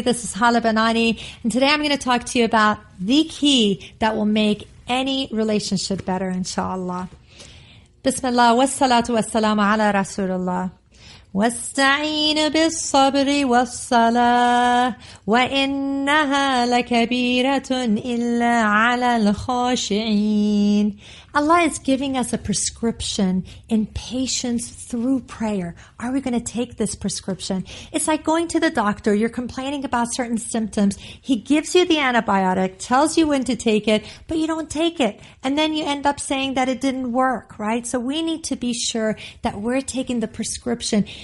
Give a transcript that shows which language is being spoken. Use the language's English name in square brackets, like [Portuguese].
[English] This is Haleh Banani, and today I'm going to talk to you about the key that will make any relationship better, inshallah. [Arabic] Bismillah, wassalatu wassalamu ala Rasulullah. واستعين بالصبر والصلاة وإنها لكبيرة إلا على الخاشعين. [English] Allah is giving us a prescription in patience through prayer. Are we going to take this prescription? It's like going to the doctor. You're complaining about certain symptoms. He gives you the antibiotic, tells you when to take it, but you don't take it. And then you end up saying that it didn't work, right? So we need to be sure that we're taking the prescription.